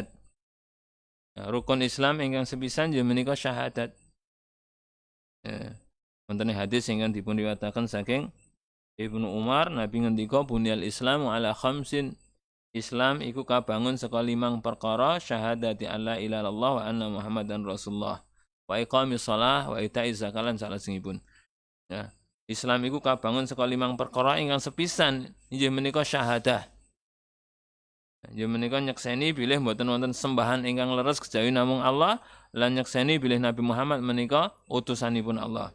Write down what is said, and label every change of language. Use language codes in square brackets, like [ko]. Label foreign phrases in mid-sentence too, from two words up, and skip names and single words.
[jv] Rukun Islam ingkang sepisan nggih menika syahadat. Wonten hadis ingkang dipun riwayataken saking Ibnu Umar, Nabi ngendika [ar] بني الإسلام على خمس. [jv] Islam iku kabangun saka 5 perkara, [ar] شهادة أن لا إله إلا الله وأن محمدا رسول الله، وإقام الصلاة وإيتاء الزكاة [jv] lan salajengipun. Ya, Islam iku kabangun saka 5 perkara ingkang sepisan inggih menika syahadah. Inggih menika nyekseni bilih mboten wonten sembahan ingkang leres kejawi namung Allah lan nyekseni bilih Nabi Muhammad menika utusanipun Allah.